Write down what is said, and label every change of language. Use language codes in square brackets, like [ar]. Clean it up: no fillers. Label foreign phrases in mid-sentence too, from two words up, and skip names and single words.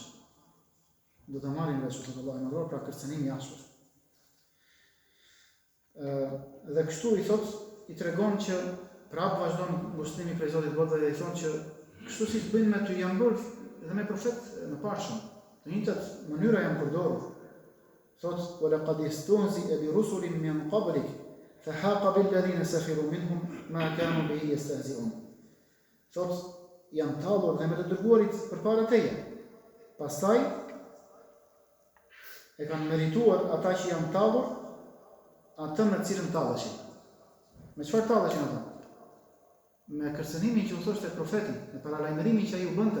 [sq] Do të marrin vesh, thot Allahu i Madhruar, pra kërcënimi i ashpër. Dhe kështu i thot, i tregon që prapë vazhdon ngushëllimi prej Zotit botëve dhe i thonë që kështu si të bëjnë me ty janë bërë dhe me profet në parshëm. Të njëjtat mënyra janë përdorur. Thot: [ar] "ولقد استهزئ برسل من قبلك فحاق بالذين سخروا منهم ما كانوا به يستهزئون." [sq] Thot: janë tallur dhe me të dërguarit përpara teje. Pastaj e kanë merituar ata që janë tallur atë me cilën talleshin. Me çfarë talleshin ata? Me kërcënimin që u thoshte profeti, me paralajmërimin që ai u bënte.